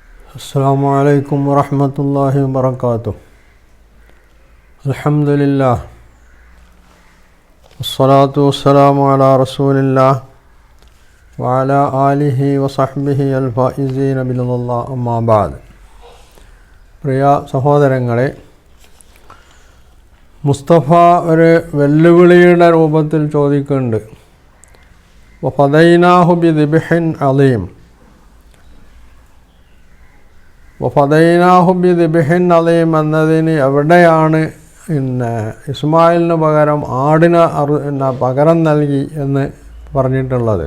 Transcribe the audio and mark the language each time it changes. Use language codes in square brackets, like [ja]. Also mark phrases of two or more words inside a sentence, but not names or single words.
[ar] السلام عليكم ورحمة الله وبركاته. الحمد لله والصلاة والسلام على رسول الله وعلى آله وصحبه الفائزين برضا الله أما بعد. [ml] പ്രിയ സഹോദരങ്ങളെ, മുസ്തഫ ഒരു വെല്ലുവിളിയുടെ രൂപത്തിൽ ചോദിക്കുന്നുണ്ട്. [ar] وفديناه بذبح عظيم. وفديناه بذبح عظيم [ml] എന്നതിന് എവിടെയാണ് ഇസ്മായിലിന് പകരം ആടിന് പകരം നൽകി എന്ന് പറഞ്ഞിട്ടുള്ളത്?